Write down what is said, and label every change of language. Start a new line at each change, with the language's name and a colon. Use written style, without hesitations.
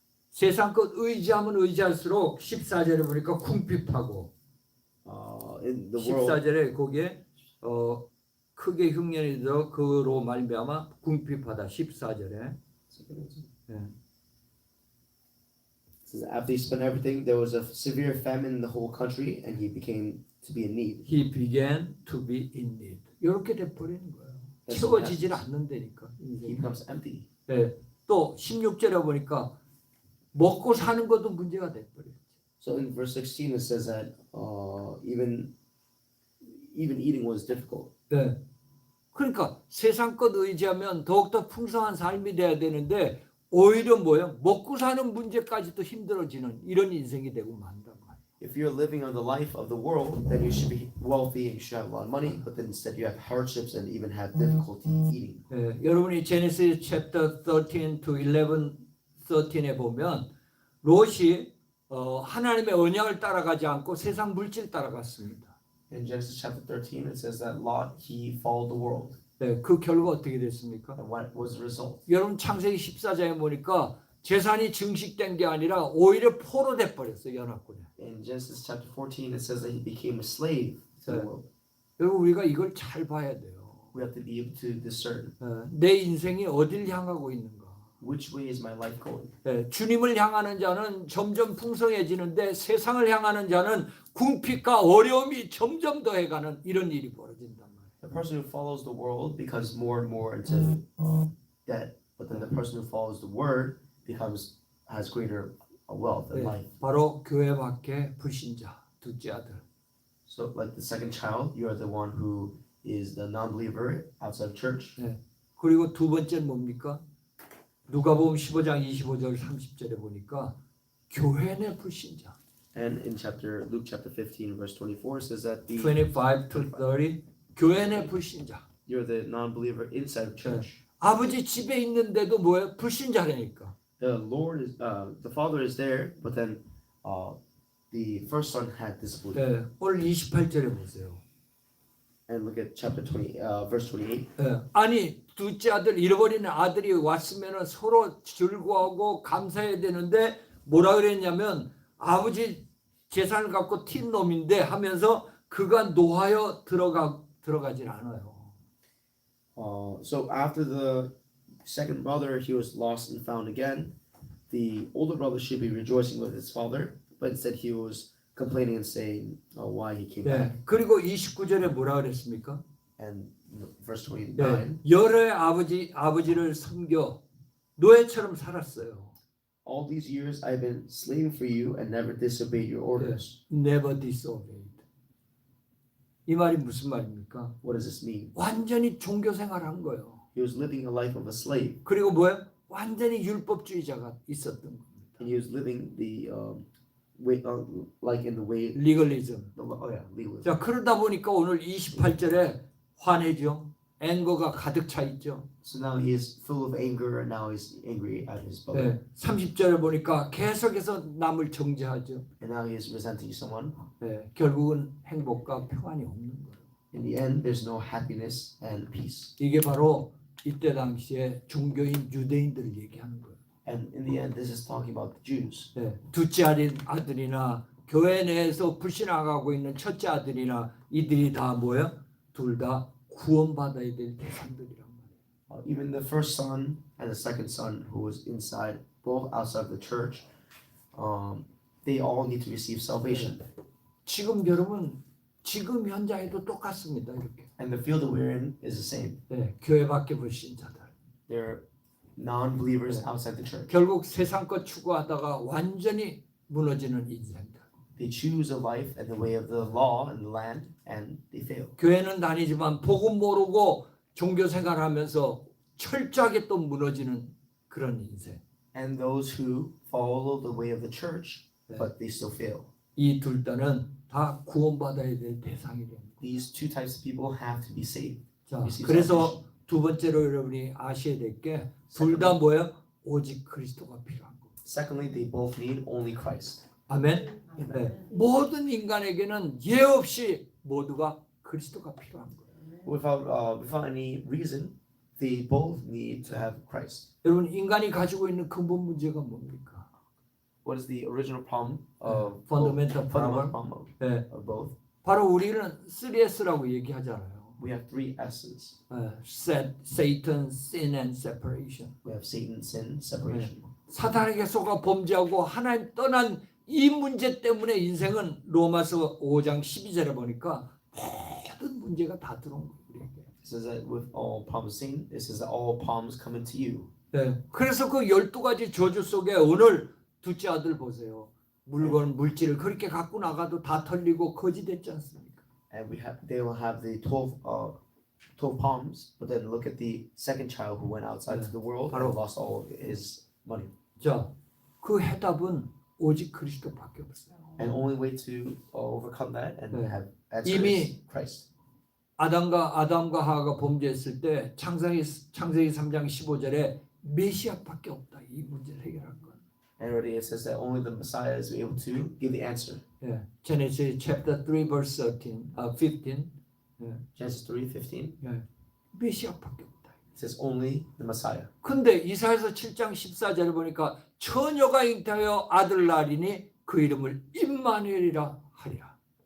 Korean: 세상 것 의지하면 의지할수록 14절에 보니까 궁핍하고
English: in the world
Korean: 14절에 거기에 크게 흉년이 들어 그로 말미암아 궁핍하다 14절에 네.
English: says after he spent everything, there was a severe famine in the whole country, and he became to be in need. He began to be in need.
Korean: 이렇게 돼버리는 거예요. 채워지질 않는다니까.
English: He becomes empty.
Korean: 네. 또 16절에 보니까 먹고 사는 것도 문제가 돼버려요.
English: So in verse 16 it says that even eating was difficult.
Korean: 네. 그러니까 세상 것 의지하면 더욱더 풍성한 삶이 돼야 되는데 오히려 뭐예요? 먹고 사는 문제까지도 힘들어지는 이런 인생이 되고 만단 말이에요.
English: If you're living on the life of the world, then you should be wealthy and you should have a lot of money, but then instead you have hardships and even have difficulty eating.
Korean: 네. 여러분이
English: Genesis chapter 13 to 11,
Korean: 13에 보면 롯이 하나님의 언약을 따라가지 않고 세상 물질 따라갔습니다.
English: In Genesis chapter 13, it says that Lot, he followed the world.
Korean: 네, 그 결과 어떻게 됐습니까?
English: And what was the result?
Korean: 여러분 창세기 14장에 보니까 재산이 증식된 게 아니라 오히려 포로 돼 버렸어요, 연합군에.
English: In Genesis chapter 14, it says that he became a slave to the world.
Korean: 여러분 우리가 이걸 잘 봐야 돼요.
English: We have to be able to discern
Korean: 내 인생이 어딜 향하고 있는가.
English: which way is my life going.
Korean: 네, 주님을 향하는 자는 점점 풍성해지는데 세상을 향하는 자는 궁핍과 어려움이 점점 더해가는 이런 일이 벌어진단 말이에요.
English: The person who follows the world becomes more and more into debt, but then the person who follows the word has greater wealth and
Korean: 네,
English: life.
Korean: 바로 교회 밖에 불신자, 둘째 아들.
English: So, like the second child, you are the one who is the non-believer outside of church.
Korean: 네. 그리고 두 번째는 뭡니까? 누가복음 15장 25절 30절에 보니까 교회 내 불신자.
English: And in Luke chapter 15, verse 24, it says that
Korean: 25 to 30 교회 내 불신자.
English: you're the non-believer inside of church.
Korean: 아버지 집에 있는데도 뭐예요? 불신자라니까.
English: The father is there, but then the first son had disbelief.
Korean: 네, 오늘 28절에 보세요.
English: And look at chapter 20, verse 28.
Korean: 네, 아니 둘째 아들 잃어버린 아들이 왔으면 서로 즐거워하고 감사해야 되는데 뭐라 그랬냐면 아버지 재산을 갖고 튄 놈인데 하면서 그가 노하여 들어가질 않아요.
English: So after the second brother, he was lost and found again. The older brother should be rejoicing with his father, but instead he was complaining and saying why he came back.
Korean: 네, 그리고 29절에 뭐라 그랬습니까?
English: And verse 29.
Korean: 네, 여러의 아버지를 섬겨 노예처럼 살았어요.
English: All these years I've been slaving for you and never disobeyed your orders. Never disobeyed.
Korean: 이 말이 무슨 말입니까?
English: What does this mean?
Korean: 완전히 종교 생활한 거예요.
English: He was living a life of a slave,
Korean: 그리고 뭐예요? 완전히 율법주의자가 있었던 겁니다.
English: and he was living the way, like in the way.
Korean: 리걸리즘.
English: Legalism.
Korean: 자, 그러다 보니까 오늘 28절에 화내죠. 앵거가 가득 차 있죠.
English: So now he is full of anger, and now he's angry at his brother.
Korean: 네, 30절에 보니까 계속해서 남을 정죄하죠.
English: And now he is resenting someone.
Korean: 네, 결국은 행복과 평안이 없는 거예요.
English: In the end, there's no happiness and peace.
Korean: 이게 바로 이때 당시에 종교인 유대인들을 얘기하는 거예요.
English: And in the end, this is talking about the Jews.
Korean: 네, 둘째 아들이나 교회 내에서 불신하고 있는 첫째 아들이나 이들이 다 뭐예요? 둘 다 구원받아야 될 대상들이란 말이에요.
English: Even the first son and the second son who was inside, both outside of the church, they all need to receive salvation.
Korean: 지금 여러분 지금 현장에도 똑같습니다. 이렇게.
English: And the field that we're in is the same.
Korean: 네, 교회 밖에 불신자들.
English: They're non-believers outside the church.
Korean: 결국 세상 것 추구하다가 완전히 무너지는 인생들.
English: They choose a life and the way of the law and the land, and they fail.
Korean: 교회는 다니지만 복음 모르고 종교 생활하면서 철저하게 또 무너지는 그런 인생.
English: And those who follow the way of the church, but they still fail.
Korean: 이 둘다는 다 구원받아야 될 대상이 됩니다.
English: These two types of people have to be saved.
Korean: 자, 그래서 두 번째로 여러분이 아셔야 될 게 둘 다 뭐예요? 오직 그리스도가 필요한 거.
English: Secondly, they both need only Christ.
Korean: 아멘. 네. 모든 인간에게는 예 없이 모두가 그리스도가 필요한 거예요.
English: Without any reason, they both need to have Christ.
Korean: 여러분 인간이 가지고 있는 근본 문제가 뭡니까?
English: What is the original problem of fundamental fundamental problem
Korean: 네.
English: of both?
Korean: 바로 우리는 3S라고 얘기하잖아요.
English: We have three S's. Satan, sin, and separation. We have Satan, sin, separation.
Korean: 사탄에게 속아 범죄하고 하나님 떠난 이 문제 때문에 인생은 로마서 5장 12절에 보니까 모든 문제가 다 들어온 거예요. 우리에게.
English: It says that with all problems seen, it says that all problems come into you.
Korean: 네. 그래서 그 12가지 저주 속에 오늘 둘째 아들 보세요. 물질을 그렇게 갖고 나가도 다 털리고 거지 됐지 않습니까?
English: And they will have the 12 palms, but then look at the second child who went outside to the world and lost all of his money.
Korean: 자, 그 해답은 오직 그리스도밖에 없어요.
English: And only way to overcome that and have answer
Korean: 이미
English: is Christ.
Korean: 아담과 하와가 범죄했을 때 창세기 3장 15절에 메시아밖에 없다. 이 문제를 해결할 건.
English: And already it says that only the Messiah is able to give the answer. 예. Genesis chapter 3 verse 15. Genesis 3:15.
Korean: 예. 메시아밖에 없다.
English: It says only the Messiah.
Korean: 근데 이사야서 7장 14절을 보니까 처녀가 잉태하여 아들 낳으리니 그 이름을 임마누엘이라 하리라.